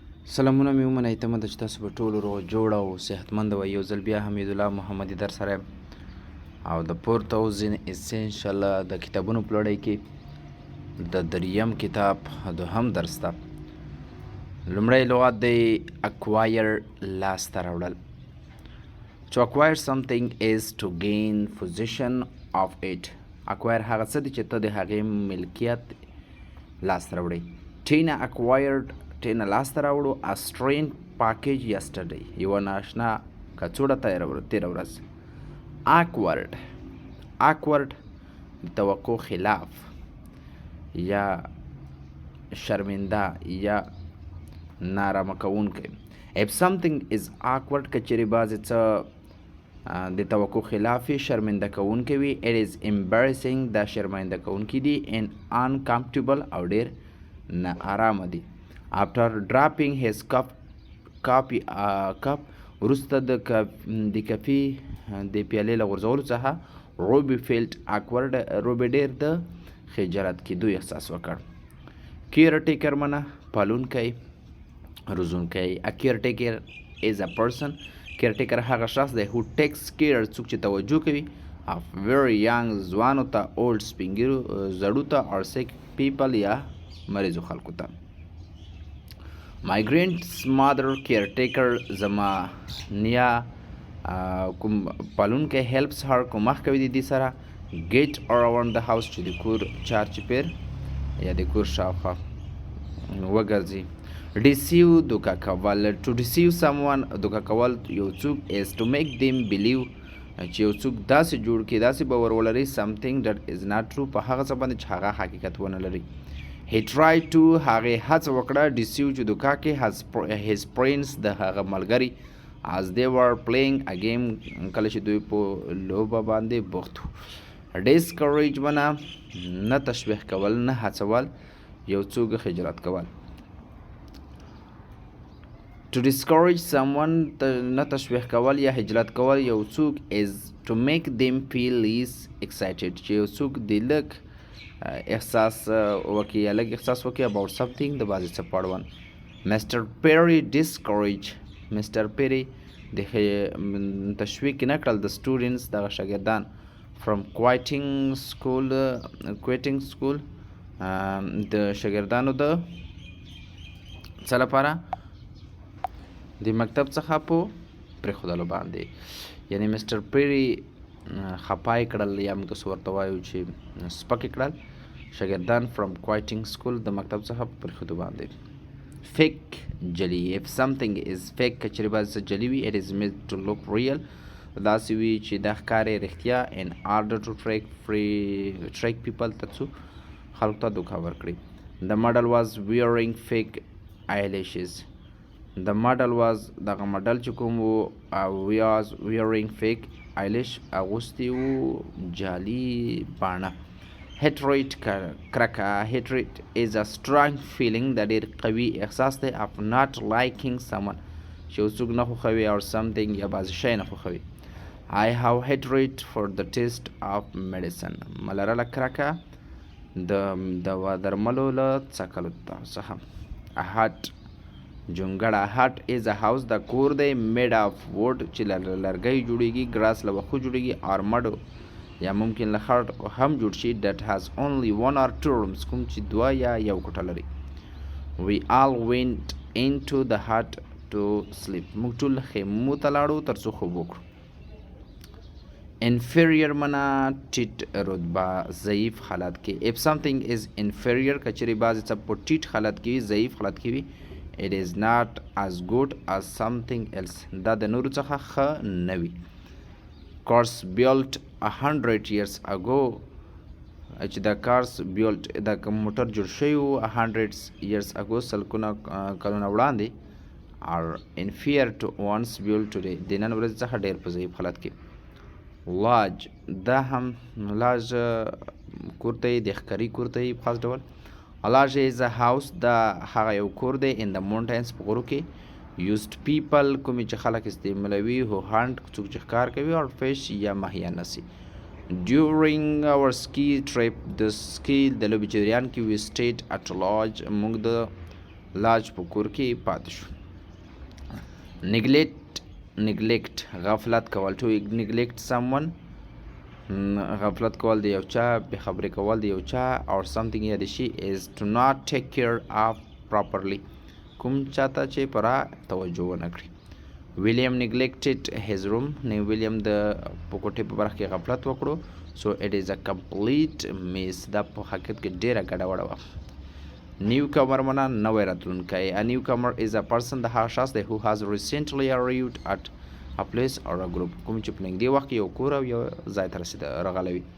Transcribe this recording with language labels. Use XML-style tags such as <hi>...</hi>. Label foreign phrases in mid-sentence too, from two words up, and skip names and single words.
<ps>سلامونه مې ومنئ تمه ده چې تاسو به ټول روغ جوړ او صحتمند وئ. یو ځل بیا حمیدالله محمدي در سره یم او د 4000 اسینشل د کتابونو په لړۍ کې د دریم کتاب دوهم درس ته لومړی لغت دی اکوایر، لاسته راوړل.</ps> <en>To acquire something is to gain possession of it.</en> <ps>acquire هغه څه دی چې ته د هغې ملکیت لاسته راوړئ.</ps> <en>ټینا acquired، ټینا</en> <ps>لاسته راوړو</ps> <en>a strange package yesterday.</en> <ps>یوه ناشنا کڅوړه تېره ورځ. awkward د توقع خلاف یا شرمنده یا نارامه کوونکی.</ps> <en>if something is awkward</en> <ps>که چیرې بعضې څه د توقع خلاف وي، شرمنده کوونکی وي.</ps> <en>it is embarrassing،</en> <ps>دا شرمنده کوونکی دي.</ps> <en>and uncomfortable</en> <ps>او ډېر نه آرامه دي.</ps> <en>after dropping his cup</en> <ps>وروسته د کافي د پیالې له غورځولو څخه روبي</ps> <en>felt awkward،</en> <ps>روبي ډېر د خجالت کېدو احساس وکړ. caretaker منه پالونکی، روزونکی.</ps> <en>a caretaker is a person، caretaker</en> <ps>هغه شخص دی</ps> <en>who takes care،</en> <ps>څوک چې توجه کوي</ps> <en>of very young،</en> <ps>ځوانو ته، old سپین زړو ته</ps> <en>or sick people</en> <ps>یا مریضو خلکو ته.</ps> <en>my grandmother caretaker،</en> <ps>زما نیا کوم پالونکی</ps> <en>helps her،</en> <ps>کومک کوي د دې سره</ps> <en>get around the house،</en> <ps>چې د کور چار چپیر یا د کور شاوخوا وګرځي. deceive دوکه کول،</ps> <en>to deceive someone</en> <ps>دوکه کول یو څوک</ps> <en>is to make them believe،</en> <ps>چې یو څوک داسې جوړ کړي، داسې باور ولري</ps> <en>something that is not true،</en> <ps>په هغه څه باندې چې هغه حقیقت ونه لري.</ps> <en>he tried to،</en> <ps>هغې هڅه وکړه deceive چې دوکه کې</ps> <en>his friends،</en> <ps>د هغه ملګري</ps> <en>as they were playing a game،</en> <ps>کله چې دوی په لوبه باندې بوخت وو. discourage منه نه تشویق کول، نه هڅول یو څوک خجالت کول.</ps> <en>to discourage someone</en> <ps>نه تشویق کول یا خجالت کول یو څوک</ps> <en>is to make them feel less excited،</en> <ps>چې یو څوک د لږ احساس وکړي یا لږ احساس وکړي</ps> <en>about something</en> <ps>د بعضې څه په اړوند.</ps> <en>Mr.</en> <ps>Perry discourage، Mr. Perry د تشویق نه کړل د students دغه شاګردان</ps> <en>from quitting school</en> <ps>د شاګردانو د څه لپاره د مکتب څخه په پرېښودلو باندې. یعنې مسټر پیری خپای کړل یا موږ تاسو ورته وایو چې سپک کړل شاګردان</ps> <en>from quitting school</en> <ps>د مکتب څخه په پرېښودو باندې. fake جلی،</ps> <en>if something is fake</en> <ps>که چېرې بعضې څه جلی وي</ps> <en>it is made to look real،</en> <ps>داسې وي چې دا ښکاري رښتیا</ps> <en>in order to trick people،</en> <ps>ترڅو خلکو ته دوکه ورکړي.</ps> <en>the model was wearing fake eyelashes، the model was</en> <ps>دغه مډل چې کوم و</ps> <en>was wearing fake eyelash،</en> <ps>اغوستي وو جعلي باڼه.</ps> <en>hatred کرکه، hatred is a strong feeling،</en> <ps>د ډېر قوي احساس دی</ps> <en>of not liking someone،</en> <ps>چې یو څوک نه خوښوي</ps> <en>or something</en> <ps>یا بعضې شی نه خوښوي.</ps> <en>I have hatred for the taste of medicine،</en> <ps>ملرله کرکه د درملو له څکلو څخه.</ps> <en>a hut جونګړه، hut is a house</en> <ps>د کور دی</ps> <en>made of wood</en> <ps>چې له لرګۍ جوړیږي، ګراس له وښو جوړیږي</ps> <en>or mud</en> <ps>یا ممکن له خټ هم جوړ شي</ps> <en>that has only one or two rooms،</en> <ps>کوم چې دوه یا یو کوټه لري.</ps> <en>we all went into the hut to sleep،</en> <ps>موږ ټول خیمو ته لاړو تر څو خوب وکړو. inferior منه ټیټ رتبه، ضعیف حالت کې.</ps> <en>if something is inferior</en> <ps>که چېرې بعضې څه په ټیټ حالت کې وي، ضعیف حالت کې وي</ps> <en>it is not as good as something else،</en> <ps>دا د نورو څخه ښه نه وي.</ps> <en>cars built 100 years ago،</en> <ps>چې د</ps> <en>cars built</en> <ps>د موټر جوړ شوي وو</ps> <en>100 years ago،</en> <ps>سلګونه کلونه وړاندې</ps> <en>are inferior to ones built today،</en> <ps>د نن ورځې څخه ډېر په ضعیف حالت کې. lodge دا هم lodge کور ته یې د ښکاري کور ته یې په خاص ډول.</ps> <en>lodge is a house</en> <ps>دا هغه یو کور دی</ps> <en>in the mountains</en> <ps>په غرو کې.</ps> <en>used people</en> <ps>کومې چې خلک استعمالوي</ps> <en>who hunt</en> <ps>څوک چې ښکار کوي</ps> <en>or fish</en> <ps>یا ماهیان نیسي.</ps> <en>during our ski trip</en> <ps>د سکی د لوبې جریان کې</ps> <en>we stayed at lodge،</en> <ps>موږ د لاج په کور کې پاتې شو. neglect غفلت کول.</ps> <en>to neglect someone</en> <ps>غفلت کول د یو چا، بې خبرې کول د یو چا</ps> <en>or something</en> <ps>یا د شي</ps> <en>is to not take care of properly</en> <ps>کوم چاته چې پوره توجه ونه کړي. ویلیام</ps> <en>neglected his room</en> <ps>ویلیام د په کوټې په برخه کې غفلت وکړو.</ps> <en>so it is a complete miss</en> <ps>دا په حقیقت کې ډېره ګډوډه وه. newcomer معنا نوی راتلونکی.</ps> <en>a newcomer is a person</en> <ps>د هغه شخص دی</ps> <en>who has recently arrived at a place or a group</en> <ps>کوم چې په نږدې وخت کې یو کور او یو ځای ته راغلی وي.</ps>